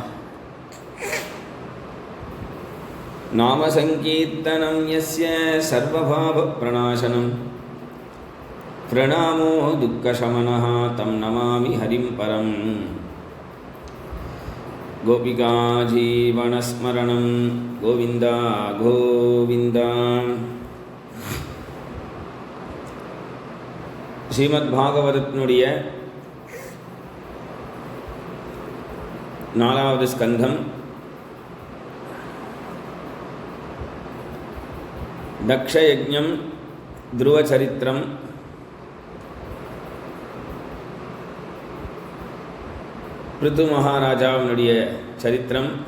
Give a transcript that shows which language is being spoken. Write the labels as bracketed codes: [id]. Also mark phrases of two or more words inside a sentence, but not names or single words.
[sa] नामसङ्कीर्तनं यस्य सर्वभावप्रणाशनं प्रणामो दुःखशमनः तं नमामि हरिं परम्। गोपिका जीवनस्मरणं गोविन्दा गोविन्दा। [ta] ஸ்ரீமத்பாகவதத்தினுடைய 4வது ஸ்கந்தம் தக்ஷயஜ்ஞம் துருவச்சரித்திரம் பிருது மகாராஜாவினுடைய சரித்திரம்,